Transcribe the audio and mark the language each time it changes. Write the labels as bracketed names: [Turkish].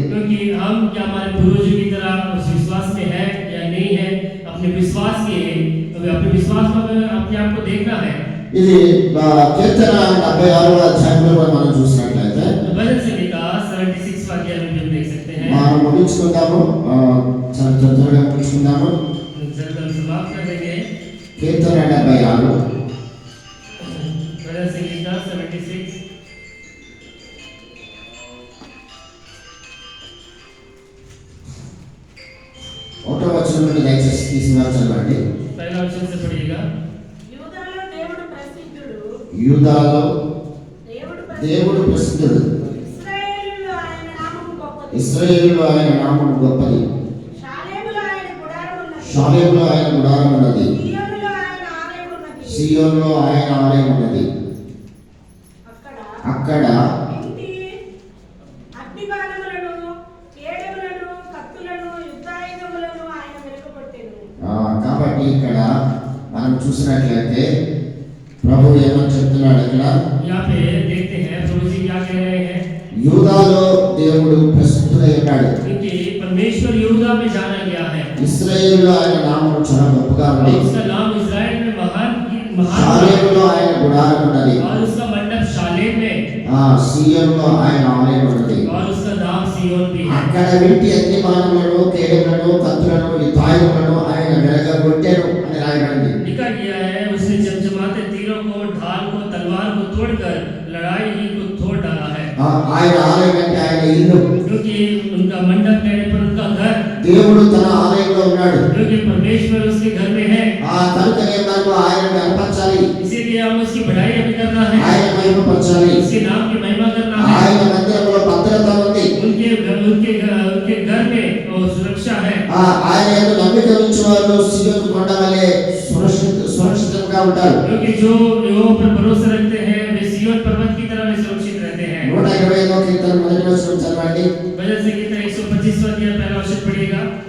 [Hindi] क्योंकि हम क्या हमारे पूर्वजों की तरह उस विश्वास में है या नहीं है, अपने विश्वास के अपने विश्वास में अपने आप को देखना है। [Telugu] ఇది కీర్తన 76వ అధ్యాయంలో మనం చూసినట్లయితే [Hindi] भजन संहिता 76 अध्याय में हम देख सकते हैं। [Telugu] మనం ముగించుకుందాము, త్వరగా ముగించుకుందాము. [Hindi] जल्द समाप्त कर देंगे। [Telugu] కీర్తన 76 [Hindi] भजन संहिता 76 [Telugu] ఒకటో వచనం నుండి దయచేసి తీసుకున్నారు చదవండి. [Hindi] पहला वचन से पढ़िएगा। [Telugu] యూదాలో దేవుడు ప్రసిద్ధుడు, యూదాలో దేవుడు దేవుడు ప్రసిద్ధుడు, ఇశ్రాయేలులో ఆయన నామము గొప్పది, ఇశ్రాయేలులో ఆయన నామం గొప్పది, షాలేములో ఆయన గుడారం ఉన్నది, షాలేములో ఆయన గుడారం ఉన్నది, సీయోనులో ఆయన ఆలయం ఉన్నది. సీయోనులో ఆయన ఆలయం ఉన్నది. అక్కడ ఇంటి అగ్నిబాణములను, కేడములను, కత్తులను, యుద్ధాయుధములను ఆయన వెలుగుకొట్టెను. కాబట్టి ఇక్కడ మనం చూసినట్లయితే ప్రభు ఏమని చెప్తున్నాడు, ఇక్కడ [Hindi] यहाँ पे देखते हैं प्रभु जी क्या कह रहे हैं। [Telugu] యూదాలో దేవుడు ప్రసిద్ధుడై ఉన్నాడు, [Hindi] क्योंकि परमेश्वर यहूदा में जाना गया है, [Telugu] ఇశ్రాయేలులో ఆయన నామం చాలా గొప్పగా [Hindi] और [Telugu] ఉంది, [Hindi] उसका नाम इस्राएल में महान [Telugu] షాలేములో ఆయన గుడారం ఉన్నది, [Hindi] और उसका मंडप शालेम में, [Telugu] సీయోనులో ఆయన ఆలయం ఉన్నది. [Hindi] और उसका नाम सियोन भी है। [Telugu] అక్కడ వింటి అగ్నిబాణములను, కేడములను, కత్తులను, యుద్ధాయుధములను ఆయన వెలగగొట్టెను అని రాయబడింది. [Hindi] लिखा गया है उसने चमचमाते तीरों को, ढाल को, तलवार को तोड़कर लड़ाई ही को तोड़ डाला है। [Telugu] ఆయన ఆలయం అంటే ఆయన ఇల్లు, [Hindi] क्योंकि उनका मंडप कहने पर उनका घर, [Telugu] దేవుడు తన ఆలయంలో ఉన్నాడు. [Hindi] क्योंकि परमेश्वर उसके घर में है, [Telugu] కనుకనే మనము ఆయనను కనపరచాలి, [Hindi] इसीलिए हम उसकी बढ़ाई अभी करना है, [Telugu] ఆయన మహిమపరచాలి. [Hindi] उसके नाम की महिमा करना है। [Telugu] ఆయన మందిరంలో భద్రత ఉంది, [Hindi] उनके घर में वो सुरक्षा है। [Telugu] ఆయన యందు నమ్మిక ఉంచేవారు సీయోను కొండ వలె సురక్షితంగా ఉంటారు. [Hindi] क्योंकि जो यहोवा पर भरोसा रखते हैं वे सिय्योन पर्वत की तरह वे सुरक्षित रहते हैं। [Telugu] 125వ కీర్తన మొదటి వచనం చదవండి. [Hindi] भजन संहिता 125वां अध्याय पहला वचन पढ़िएगा।